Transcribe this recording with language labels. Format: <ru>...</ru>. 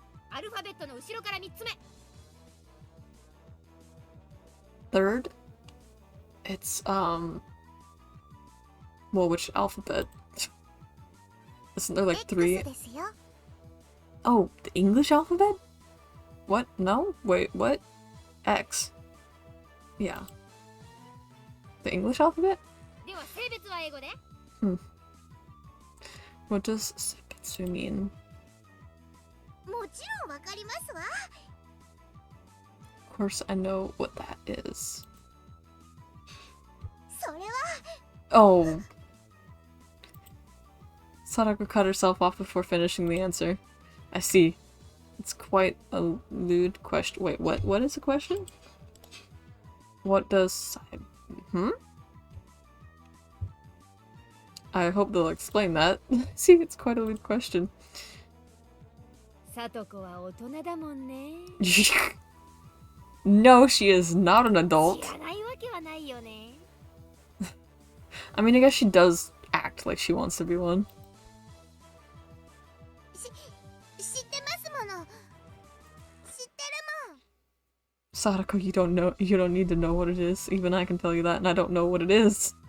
<ja>アルファベットの後ろから3つ目。</ja> <en>Third? It's, well, which alphabet? Isn't there like 3?</en> <ja>X ですよ。</ja> <en>Oh, the English alphabet? What? No? Wait, what? X. Yeah. The English alphabet?</en> <ja>では性別は英語で。</ja> <en>What does seibetsu mean?</en> <ja>もちろんわかりますわ。</ja> <en>Of course I know what that is.</en> <ja>それは</ja> <en>Oh. Sadako cut herself off before finishing the answer. I see. It's quite a lewd question. Wait, what? What is the question? What does... I hope they'll explain that. See, it's quite a lewd question.</en> <ja>さとこは大人だもんね。</ja> <en>No, she is not an</en> <ja>知</ja> <en>adult.</en> <ja>らないわけはないよね。</ja> <en>I mean, I guess she does act like she wants to be one.</en> <ja>知ってますもの。知ってるもん。</ja> <en>Sadako, you don't need to know what it is. Even I can tell you that, and I don't know what it is.</en>